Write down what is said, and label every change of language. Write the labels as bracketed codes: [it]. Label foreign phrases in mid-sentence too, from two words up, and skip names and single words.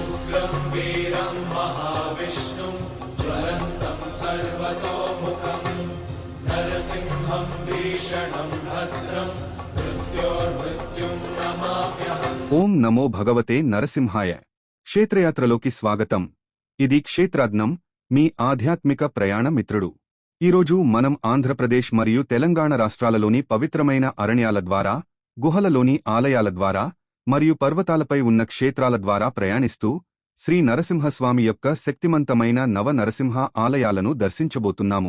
[sa] उग्रं वीरं महाविष्णुं ज्वलन्तं सर्वतोमुखं नरसिंहं भीषणं भद्रं मृत्योर्मृत्युं नमाम्यहम्। ओं नमो भगवते नरसिंहाय. [te] క్షేత్రయాత్రలోకి స్వాగతం. ఇది క్షేత్రాజ్ఞం, మీ ఆధ్యాత్మిక ప్రయాణ మిత్రుడు. ఈరోజు మనం ఆంధ్రప్రదేశ్ మరియు తెలంగాణ రాష్ట్రాలలోని పవిత్రమైన అరణ్యాల ద్వారా, గుహలలోని ఆలయాల ద్వారా మరియు పర్వతాలపై ఉన్న క్షేత్రాల ద్వారా ప్రయాణిస్తూ శ్రీ నరసింహస్వామి యొక్క శక్తిమంతమైన నవ నరసింహ ఆలయాలను దర్శించబోతున్నాము.